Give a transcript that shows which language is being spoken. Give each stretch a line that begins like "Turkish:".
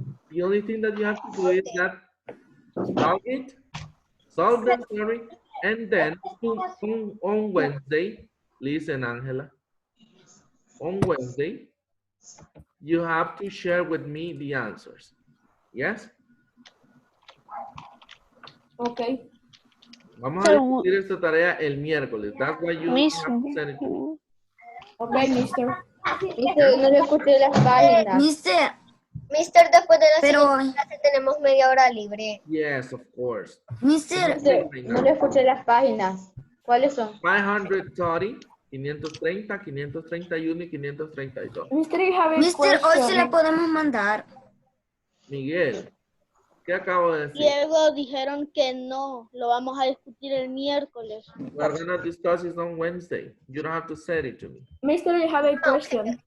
English: The only thing that you have to do is that solve them, sorry, and then on Wednesday, listen, Angela, on Wednesday, you have to share with me the answers. Yes? Okay.
Spanish: Vamos a discutir esta tarea el miércoles.
English: That's why you Miss, have to send it to me. Okay, mister.
Spanish: Mister, no le escuché las páginas. Mister, después de la siguiente clase tenemos media hora libre.
English: Yes, of course.
Spanish: Mister, no le escuché las páginas. ¿Cuáles son? 530, 530, 531 y 532.
English: Mister, I have a
Spanish: Mister, hoy se la
English: question.
Spanish: podemos mandar. Miguel, ¿qué acabo de decir? Diego, dijeron que no, lo vamos a discutir el miércoles.
English: We're gonna discuss this on Wednesday. You don't have to send it to me. Mister, I have a question.